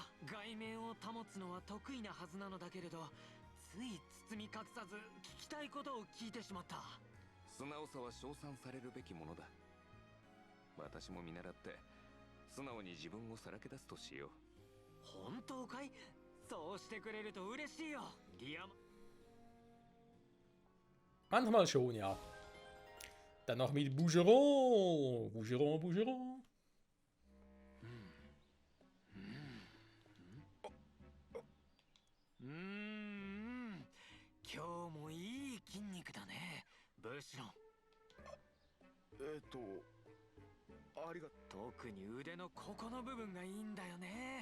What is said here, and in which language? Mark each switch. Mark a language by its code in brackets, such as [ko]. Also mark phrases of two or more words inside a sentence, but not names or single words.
[ja] 外面を保つのは得意なはずなのだけれど、つい包み隠さず聞きたいことを聞いてしまった。素直さは称賛されるべきものだ。私も見習って素直に自分をさらけ出すとしよう。本当かい？そうしてくれると嬉しいよ。ディアマ [de] Manchmal schon, ja. Dann noch mit Bougeron. Bougeron, Bougeron. [ja] 今日もいい筋肉だね、ブシロン。ありが特に腕のここの部分がいいんだよね。